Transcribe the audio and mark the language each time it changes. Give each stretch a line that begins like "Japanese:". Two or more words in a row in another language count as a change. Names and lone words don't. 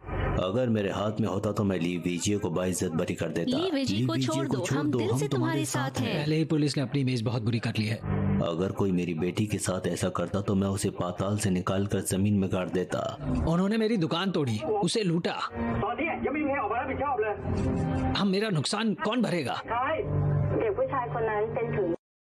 Hindi: अगर मेरे हाथ में होता तो मैं ली वेइजी को बाइज्जत बरी कर देता। ली वेइजी को छोड़ दो, हम दिल से तुम्हारे साथ हैं। पहले ही पुलिस ने अपनी इमेज बहुत बुरी कर ली है। अगर कोई मेरी बेटी के साथ ऐसा करता तो मैं उसे पाताल से निकालकर जमीन में गाड़ देता। उन्होंने मेरी दुकान तोड़ी, उसे लूटा।
Thai: ตอนนี้ยังไม่มีใครออกมารับผิดชอบเลย
Hindi: हम मेरा नुकसान कौन भरेगा?
Thai: ใช่ เด็กผู้ชายคนนั้นเป็นถึง